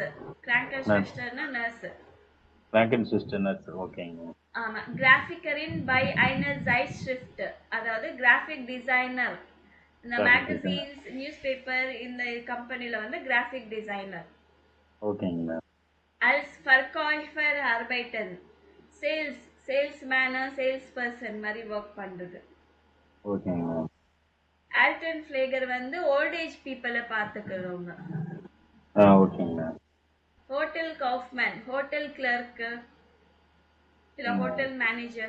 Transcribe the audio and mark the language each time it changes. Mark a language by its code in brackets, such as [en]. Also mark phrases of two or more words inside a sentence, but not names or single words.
[ta] கிராங்கன்ஸ்வெஸ்டர்னா நர்ஸ். ஓகேங்க. ஆமா. [de] Grafikerin bei einer Zeitschrift, அதாவது [en] graphic designer. [ta] இந்த மேகசின்ஸ், [en] news paper, [ta] இந்த கம்பெனில வந்து [en] graphic designer. [ta] ஓகேங்க. [de] als Verkäufer arbeiten. [ta] சேல்ஸ்மேனா [en] sales person [ta] மாதிரி ஒர்க் பண்றது. ஓகேங்க. [de] Altenpfleger [ta] வந்து [en] old age peopleை [ta] பார்த்துக்கிறவங்க. ஓகேங்க. [de] Hotel Kaufmann, [en] hotel clerk, இல்ல hotel manager.